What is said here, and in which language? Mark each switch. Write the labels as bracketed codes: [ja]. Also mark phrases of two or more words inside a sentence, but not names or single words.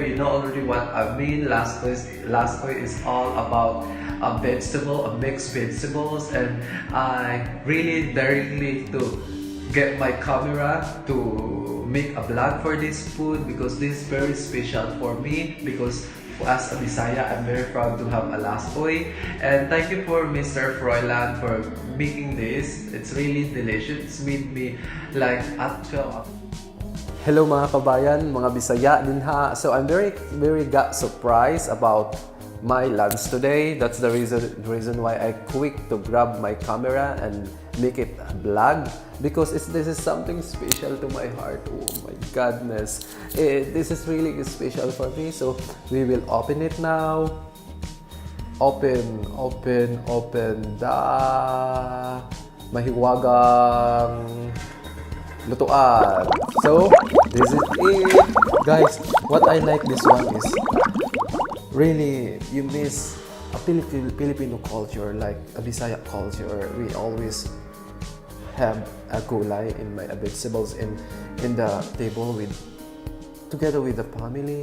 [en] You know already what I mean. Last oil is all about a vegetable, a mixed vegetables, and I really directly to get my camera to make a vlog for this food because this is very special for me because as a Bisaya, I'm very proud to have a last oil. And thank you for Mr. Froilan for making this. It's really delicious. It's made me like actual. [tl] Hello mga kabayan, mga Bisaya din ha. [en] So I'm very got surprised about my lunch today. That's the reason why I quick to grab my camera and make it a vlog because this is something special to my heart. Oh my goodness, this is really special for me. So we will open it now. Open the [tl] mahiwagang lutuan. [en] So this is it, guys. What I like this one is really you miss a Filipino culture, like a Bisaya culture. We always have a gulay in my vegetables in the table together with the family.